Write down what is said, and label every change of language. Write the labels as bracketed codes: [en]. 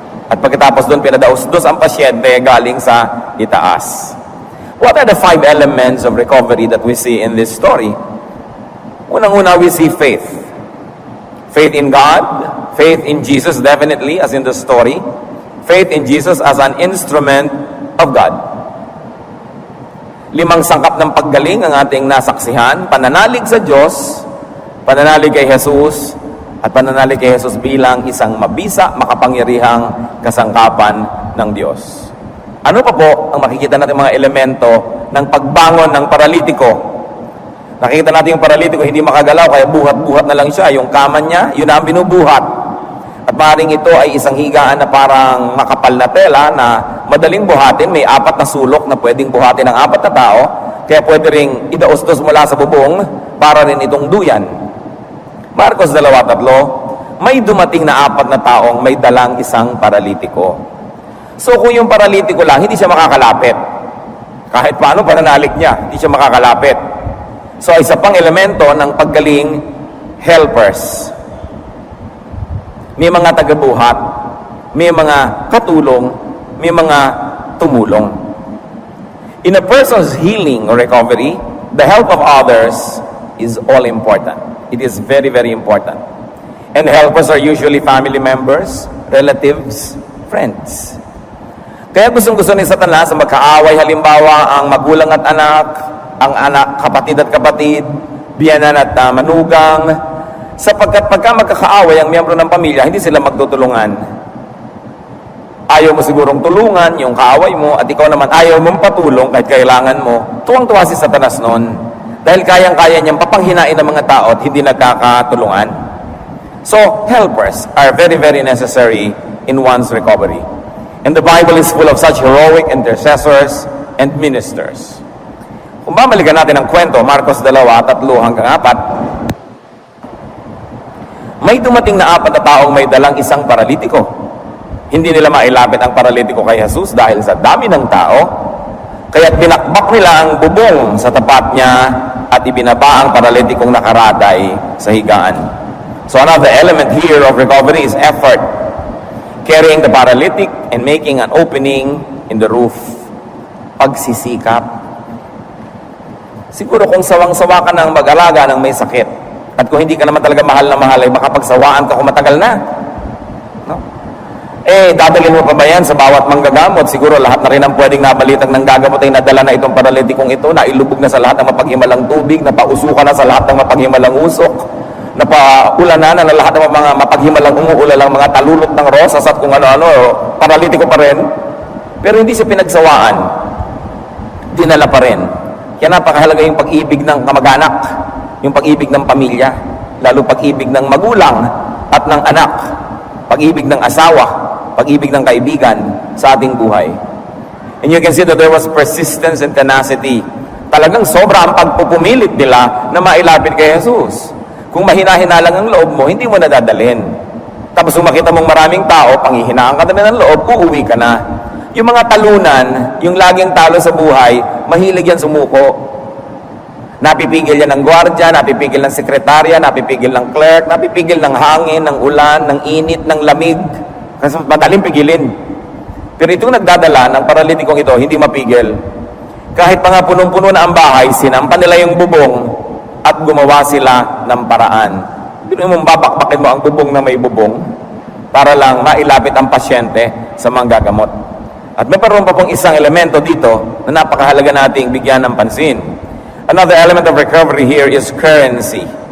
[tl] At pagkatapos doon, pinadaos-dos ang pasyente galing sa itaas. [en] What are the 5 elements of recovery that we see in this story? [tl] Unang-una, [en] we see faith. Faith in God, faith in Jesus, definitely, as in the story. Faith in Jesus as an instrument of God. [tl] 5 sangkap ng paggaling ang ating nasaksihan: pananalig sa Diyos, pananalig kay Jesus, at pananalig kay Jesus bilang isang mabisa, makapangyarihang kasangkapan ng Diyos. Ano pa po ang makikita natin mga elemento ng pagbangon ng paralitiko? Nakikita natin yung paralitiko hindi makagalaw, kaya buhat-buhat na lang siya. Yung kama niya, yun ang binubuhat. At maaaring ito ay isang higaan na parang makapal na tela na madaling buhatin. May 4 na sulok na pwedeng buhatin ng 4 na tao. Kaya pwede ring idaos-dos mula sa bubong para rin itong duyan. Marcos 2:3, may dumating na 4 na taong may dalang isang paralitiko. So kung yung paralitiko lang, hindi siya makakalapit. Kahit paano pananalig niya, hindi siya makakalapit. So isa pang elemento ng paggaling, helpers. May mga tagabuhat, may mga katulong, may mga tumulong. [en] In a person's healing or recovery, the help of others is all important. It is very, very important. And helpers are usually family members, relatives, friends. [tl] Kaya gustong-gusto ni Satanas na magkaaway, halimbawa ang magulang at anak, ang anak, kapatid at kapatid, biyanan at manugang, sapagkat pagka magkakaaway ang miyembro ng pamilya, hindi sila magtutulungan. Ayaw mo sigurong tulungan yung kaaway mo, at ikaw naman ayaw mong patulong kahit kailangan mo. Tuwang-tuwa si Satanas noon. Dahil kayang-kaya niyang papanghinain ng mga tao at hindi nagkakatulungan. [en] So, helpers are very, very necessary in one's recovery. And the Bible is full of such heroic intercessors and ministers. [tl] Kung babalikan natin ang kwento, Marcos 2:3-4, may dumating na 4 na taong may dalang isang paralitiko. Hindi nila mailapit ang paralitiko kay Jesus dahil sa dami ng tao, kaya't binakbak nila ang bubong sa tapat niya at ibinaba ang paralitikong nakaraday sa higaan. [en] So another element here of recovery is effort. Carrying the paralytic and making an opening in the roof. [tl] Pagsisikap. Siguro kung sawang-sawa ka ng mag-alaga ng may sakit, at kung hindi ka naman talaga mahal na mahal, ay baka pagsawaan ka kung matagal na. No? Dadalhin mo pa ba yan sa bawat manggagamot? Siguro lahat na rin ang pwedeng nabalitang ng gagamot ay nadala na itong paralitikong ito, nailubog na sa lahat ng mapaghimalang tubig, napausukan na sa lahat ng mapaghimalang usok, napaulanan na lahat ng mga mapaghimalang umuulalang mga talulot ng rosas at kung ano-ano, paralitiko pa rin. Pero hindi siya pinagsawaan. Dinala pa rin. Kaya napakahalaga yung pag-ibig ng kamag-anak, yung pag-ibig ng pamilya, lalo pag-ibig ng magulang at ng anak, pag-ibig ng asawa, pag-ibig ng kaibigan sa ating buhay. [en] And you can see that there was persistence and tenacity. [tl] Talagang sobra ang pagpupumilit nila na mailapit kay Jesus. Kung mahina-hina lang ang loob mo, hindi mo nadadalhin. Tapos kung makita mong maraming tao, panghihinaan ka na ng loob, uuwi ka na. Yung mga talunan, yung laging talo sa buhay, mahilig yan sumuko. Napipigil yan ng gwardya, napipigil ng sekretarya, napipigil ng clerk, napipigil ng hangin, ng ulan, ng init, ng lamig. Kasi madaling pigilin. Pero itong nagdadala ng paralitikong ito, hindi mapigil. Kahit pa nga punong-puno na ang bahay, sinampan nila yung bubong at gumawa sila ng paraan. Hindi mo babakbakin mo ang bubong na may bubong para lang mailapit ang pasyente sa manggagamot. At may parang pa pong isang elemento dito na napakahalaga nating bigyan ng pansin. [en] Another element of recovery here is currency.